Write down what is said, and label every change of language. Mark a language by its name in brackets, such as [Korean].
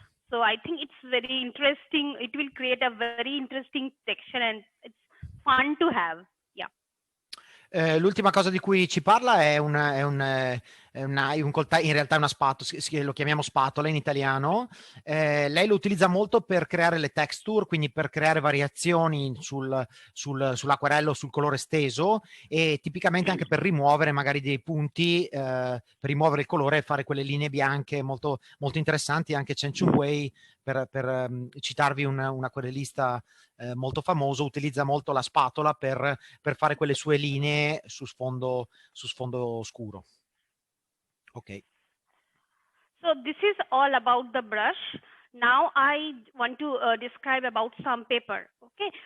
[English] So I think it's very interesting. It will create a very interesting texture, and it's fun to have. [Italian] L'ultima cosa di cui ci parla è un coltello, in realtà è una spatola, lo chiamiamo spatola in italiano. Lei lo utilizza molto per creare le texture, quindi per creare variazioni sull'acquarello, sul colore steso, e tipicamente anche per rimuovere magari dei punti, per rimuovere il colore e fare quelle linee bianche molto interessanti. Anche Chen Chun Wei, per citarvi un acquarellista molto famoso, utilizza molto la spatola per fare quelle sue linee su sfondo scuro. Ok. [English] So this is all about the brush. Now I want to describe about some paper. Okay.